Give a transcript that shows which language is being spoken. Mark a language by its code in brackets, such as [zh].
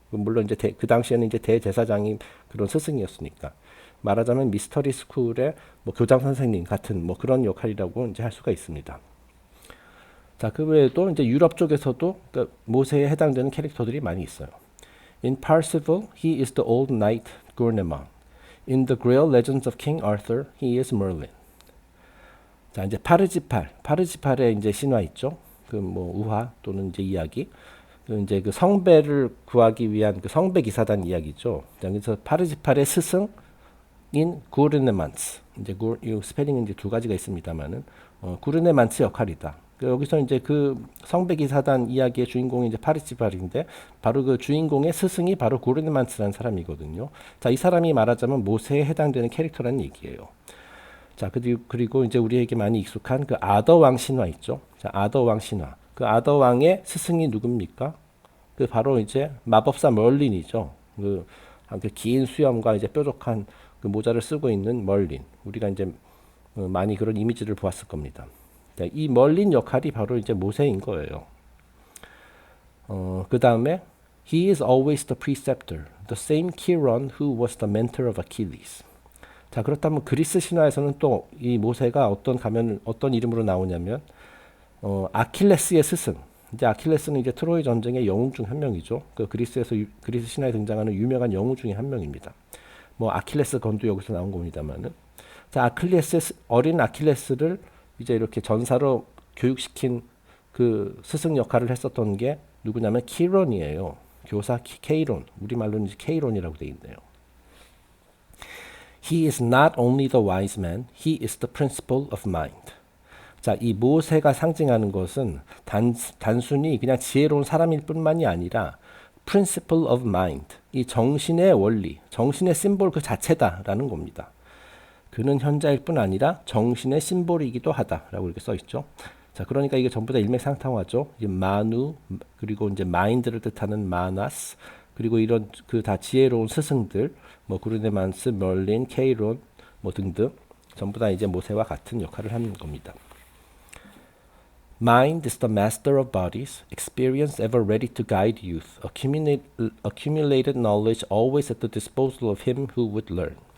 [ko] 물론 이제 그 당시에는 이제 대제사장이 그런 스승이었으니까 말하자면 미스터리 스쿨의 뭐 교장 선생님 같은 뭐 그런 역할이라고 이제 할 수가 있습니다. 자, 그 외에도 이제 유럽 쪽에서도 그 모세에 해당되는 캐릭터들이 많이 있어요. [en] In Parsifal, he is the old knight Gurnemann. In the Grail Legends of King Arthur, he is Merlin. [ko] 자, 이제 파르지팔의 이제 신화 있죠. 그 뭐 우화 또는 이제 이야기. 이제 그 성배를 구하기 위한 그 성배 기사단 이야기죠. 그래서 파르지팔의 스승인 구르네만츠. 이제 이 스펠링은 이제 두 가지가 있습니다만은 구르네만츠 역할이다. 여기서 이제 그 성배 기사단 이야기의 주인공이 이제 파르지팔인데 바로 그 주인공의 스승이 바로 구르네만츠라는 사람이거든요. 자, 이 사람이 말하자면 모세에 해당되는 캐릭터라는 얘기예요. 자, 그리고 이제 우리에게 많이 익숙한 그 아더왕 신화 있죠. 자, 아더왕 신화. 그 아더왕의 스승이 누굽니까? 그 바로 이제 마법사 멀린이죠. 그 긴 수염과 이제 뾰족한 그 모자를 쓰고 있는 멀린. 우리가 이제 많이 그런 이미지를 보았을 겁니다. 자, 이 멀린 역할이 바로 이제 모세인 거예요. 그 다음에 [en] He is always the preceptor, the same Chiron who was the mentor of Achilles. [ko] 자, 그렇다면 그리스 신화에서는 또 이 모세가 어떤 이름으로 나오냐면 아킬레스의 스승. 이제 아킬레스는 이제 트로이 전쟁의 영웅 중 한 명이죠. 그 그리스 신화에 등장하는 유명한 영웅 중에 한 명입니다. 뭐 아킬레스 건도 여기서 나온 겁니다만은. 자, 어린 아킬레스를 이제 이렇게 전사로 교육시킨 그 스승 역할을 했었던 게 누구냐면 키론이에요. 교사 케이론. 우리말로는 이제 케이론이라고 돼 있네요. [en] He is not only the wise man, he is the principle of mind. [ko] 자, 이 모세가 상징하는 것은 단순히 그냥 지혜로운 사람일 뿐만이 아니라 [en] principle of mind, [ko] 이 정신의 원리, 정신의 심볼 그 자체다라는 겁니다. 그는 현자일 뿐 아니라 정신의 심볼이기도 하다라고 이렇게 써 있죠. 자, 그러니까 이게 전부 다 일맥상통하죠. 이 마누 그리고 이제 마인드를 뜻하는 마나스 그리고 이런 그 다 지혜로운 스승들 뭐 구르네만스, 멀린, 케이론 뭐 등등 전부 다 이제 모세와 같은 역할을 하는 겁니다. [en] Mind is the master of bodies, experience ever ready to guide youth, accumulated knowledge always at the disposal of him who would learn.